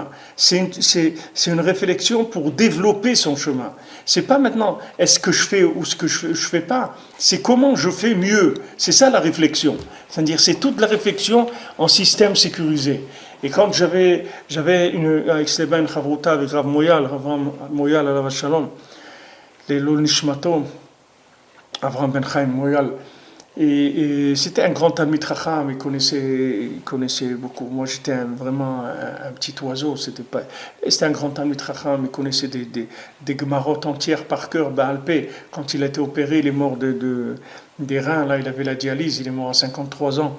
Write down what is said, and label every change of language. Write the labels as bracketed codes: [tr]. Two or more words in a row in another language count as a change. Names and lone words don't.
[fr] C'est une réflexion pour développer son chemin. C'est pas maintenant est-ce que je fais ou ce que je fais pas. C'est comment je fais mieux. C'est ça la réflexion. C'est-à-dire c'est toute la réflexion en système sécurisé. Et quand j'avais avec Sleba une chavruta avec Rav Moyal [he] עליו שלום, [fr] les Nishmato, Avraham Ben Chaim Moyal. Et c'était un grand ami Chacham, il connaissait beaucoup. Moi, j'étais vraiment un petit oiseau. C'était un grand ami Chacham, il connaissait des gemarotes entières par cœur, [he] בעל פה. [fr] Quand il a été opéré, il est mort des reins, là, il avait la dialyse, il est mort à 53 ans.